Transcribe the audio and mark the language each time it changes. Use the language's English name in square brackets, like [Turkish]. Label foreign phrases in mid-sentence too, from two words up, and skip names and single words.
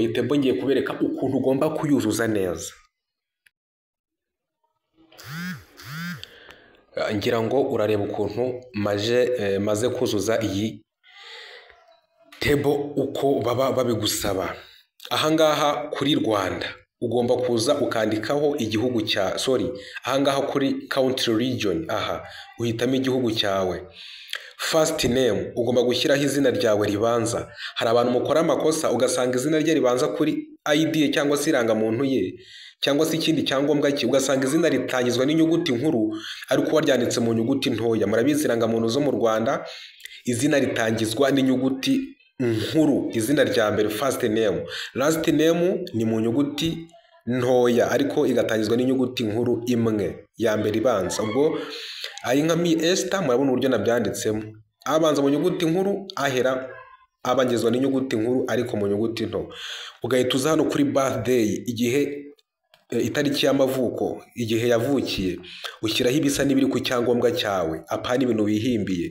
[Kinyarwanda] Iyi table ngiye kubereka ukuntu ugomba kuyuzuza neza. Ngira ngo urareba ukuntu maze kuzuza iyi table uko baba babigusaba. Ahangaha kuri Rwanda ugomba kuza ukandikaho igihugu cya ahangaha kuri [English] country region [Kinyarwanda] uhitamo igihugu cyawe. [English] First name [Kinyarwanda] ugomba gushyiraho izina ryawe ribanza. Hari abantu mukora amakosa ugasanga izina rye ribanza kuri ID cyangwa se irangamuntu ye cyangwa se ikindi cyangombwa cye, ugasanga izina ritangizwa n'inyuguti nkuru ariko waryanditse mu nyuguti ntoya. Murabizi irangamuntu zo mu Rwanda izina ritangizwa n'inyuguti nkuru, izina rya mbere [English] first name. [Kinyarwanda] Last name ni mu nyuguti ntoya ariko igatangizwa n'inyuguti nkuru imwe ya mbere ibanza. Ubwo ari nka Mi Esther murabona uburyo nabyanditsemo. Abanza mu nyuguti nkuru, ahera abangizwa n'inyuguti nkuru ariko mu nyuguti nto. Ugahita uza hano kuri birthday, igihe itariki y'amavuko, igihe yavukiye, ushyiraho ibisa n'ibiri ku cyangombwa cyawe, apana ibintu wihimbiye.